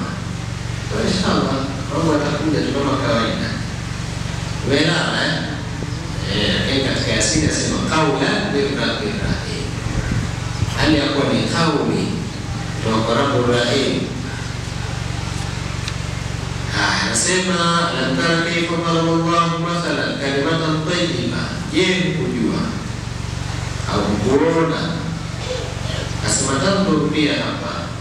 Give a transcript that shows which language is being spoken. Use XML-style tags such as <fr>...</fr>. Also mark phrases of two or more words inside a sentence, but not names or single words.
<sw>Kwa inshallah mambo yatakuja tu kama kawaida. Wewe katika Yasin asema</sw> <ar>قولا من رب رحيم,</ar> <sw>hali yakuwa ni kauli kutoka Rabbur Rahim.</sw> <ar>Anasema لم تر كيف ضرب الله مثلا كلمة طيبة,</ar> <sw>je kujua au kuona. Asema tanzur pia hapa</sw>